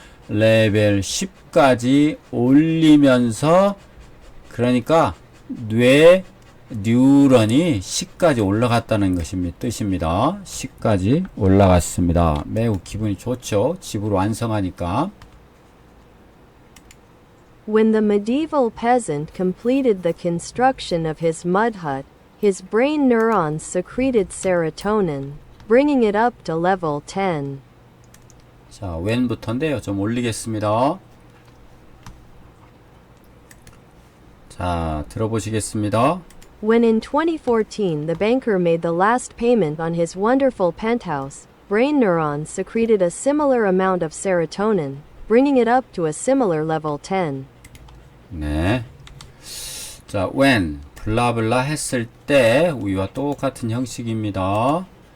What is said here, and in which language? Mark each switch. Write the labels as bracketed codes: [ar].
[ko] 레벨 10까지 올리면서 그러니까 뇌 뉴런이 10까지 올라갔다는 것입니다. 뜻입니다. 10까지 올라갔습니다. 매우 기분이 좋죠. 집으로 완성하니까. [en] When the medieval peasant completed the construction of his mud hut, his brain neurons secreted serotonin, bringing it up to level 10. [ko] 자, when부터인데요. 좀 올리겠습니다. 자, 들어보시겠습니다. [en] When in 2014 the banker made the last payment on his wonderful penthouse, brain neurons secreted a similar amount of serotonin, bringing it up to a similar level 10. [ko] 네. 자, when 블라블라 했을 때 우리와 똑같은 형식입니다.